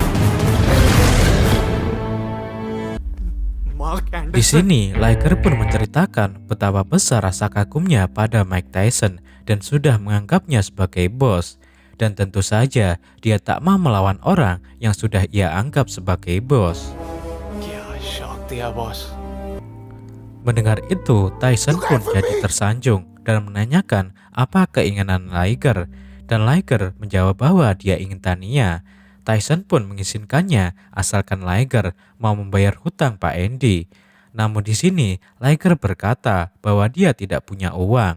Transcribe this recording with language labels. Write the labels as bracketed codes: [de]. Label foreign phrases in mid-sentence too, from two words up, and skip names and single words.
[id] Di sini, Liger pun menceritakan betapa besar rasa kagumnya pada Mike Tyson dan sudah menganggapnya sebagai bos. Dan tentu saja dia tak mau melawan orang yang sudah ia anggap sebagai bos. [hi] क्या शौक दिया बॉस। [id] Mendengar itu, Tyson pun jadi tersanjung dan menanyakan apa keinginan Liger. Dan Liger menjawab bahwa dia ingin Tania. Tyson pun mengizinkannya asalkan Liger mau membayar hutang Pak Andy. Namun di sini Liger berkata bahwa dia tidak punya uang.